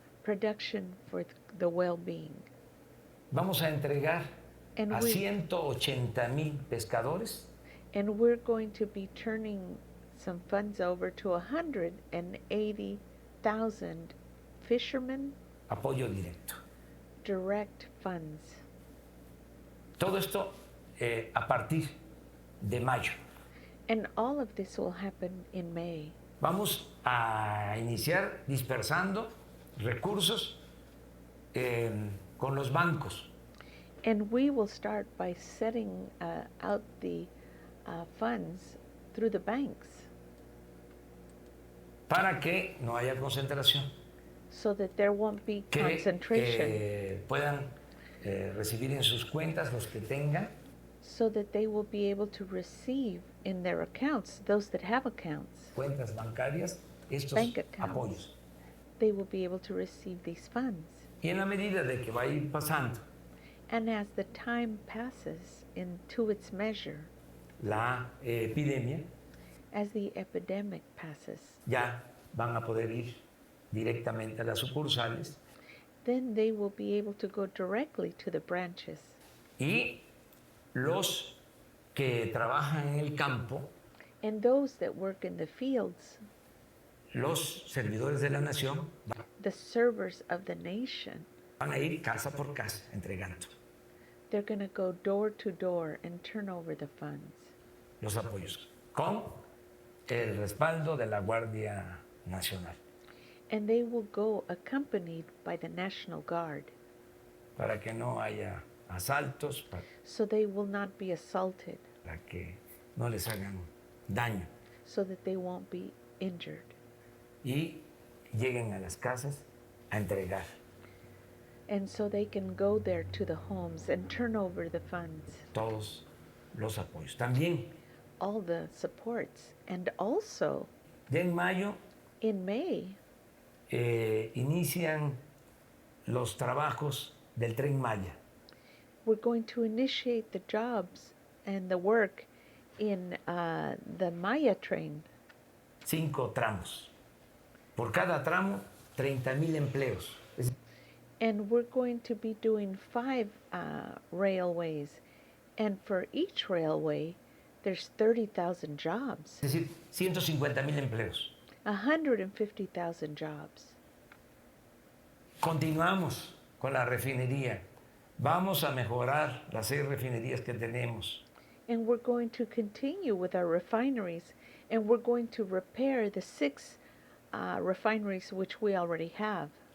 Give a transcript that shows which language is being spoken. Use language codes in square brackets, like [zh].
[en] Production for the Well-Being. [es] Vamos a entregar [en] And [es] a 180,000 pescadores [en] And we're going to be turning some funds over to 180,000 fishermen, [es] apoyo directo. [en] direct funds. [es] Todo esto a partir de mayo. [en] And all of this will happen in May. [es] Vamos a iniciar dispersando recursos con los bancos. [en] And we will start by setting out the funds through the banks. [es] Para que no haya concentración. [en] So that there won't be concentration. [es] Que puedan recibir en sus cuentas los que tengan. [en] So that they will be able to receive in their accounts, those that have accounts. [es] Cuentas bancarias, estos [en] bank accounts, [es] apoyos. [en] They will be able to receive these funds. [es] Y en la medida de que va a ir pasando. [en] And as the time passes into its measure, [es] la epidemia, [en] as the epidemic passes, [es] ya van a poder ir directamente a las sucursales. [en] Then they will be able to go directly to the branches. [es] Y los que trabajan en el campo, [en] and those that work in the fields, [es] los servidores de la nación, [en] the servers of the nation, [es] van a ir casa por casa entregando. [en] They're going to go door to door and turn over the funds. [es] Los apoyos con el respaldo de la Guardia Nacional. [en] And they will go accompanied by the National Guard. [es] Para que no haya asaltos. [en] So they will not be assaulted. [es] Para que no les hagan daño. [en] So that they won't be injured. [es] Y lleguen a las casas a entregar. [en] And so they can go there to the homes and turn over the funds. [es] Todos los apoyos. También. [en] All the supports. And also, [es] ya en mayo, [en] in May, [es] inician los trabajos del Tren Maya. [en] We're going to initiate the jobs and the work in the Maya train. [es] 5 tramos. Por cada tramo, 30,000 empleos. [en] And we're going to be doing 5 railways. And for each railway, there's 30,000 jobs. [es] Es decir, 150,000 empleos. [en] 150,000 jobs. [es] Continuamos con la refinería. Vamos a mejorar las 6 refinerías que tenemos. [en] And we're going to continue with our refineries, and we're going to repair the 6 refineries which we already have.